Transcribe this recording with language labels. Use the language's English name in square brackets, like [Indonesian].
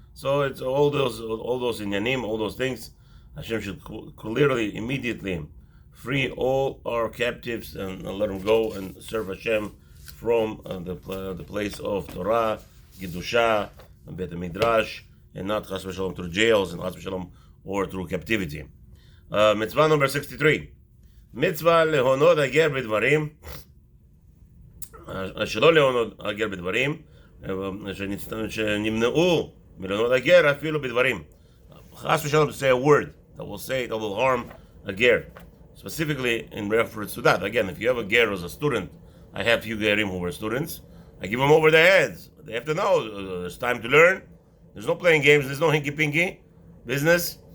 [English] So it's all those inyanim, all those things. Hashem should clearly, immediately free all our captives and let them go and serve Hashem from the place of Torah, Gedusha, and Bet Midrash, and not Chas v'Shalom through jails and Chas v'Shalom or through captivity. Mitzvah number 63. [Hebrew] Mitzvah lehonot hager b'dvarim, שלא להונות הגר בדברים, שנמנעו מלהונות הגר אפילו בדברים. [English] חס ושלום, to say a word that will say that will harm a ger, specifically in reference to that. Again, if you have a ger as a student, I have few gerim who were students, I give them over their heads. They have to know there's time to learn. There's no playing games, there's no hinky-pinky business.